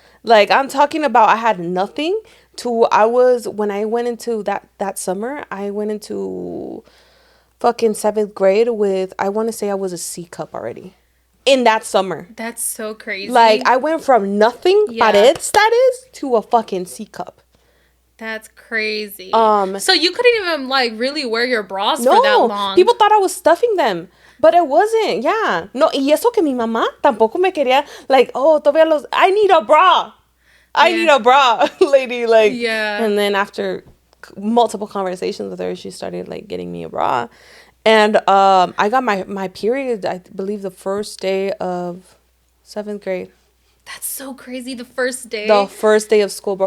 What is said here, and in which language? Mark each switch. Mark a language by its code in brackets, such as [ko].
[en] Like, I'm talking about, I had nothing when I went into that summer, I went into fucking 7th grade with, I want to say I was a C cup already. In that summer. That's so crazy. Like, I went from nothing, pared status, to a fucking C cup. That's crazy. So you couldn't even like really wear your bras for that long. People thought I was stuffing them, but it wasn't. Yeah. [es] No, y eso que mi mamá tampoco me quería, like, oh, todavía [en] I need a bra. I need a bra, lady. Like, and then after multiple conversations with her, she started like getting me a bra. And I got my period, I believe, the first day of 7th grade. That's so crazy. The first day of school, bro.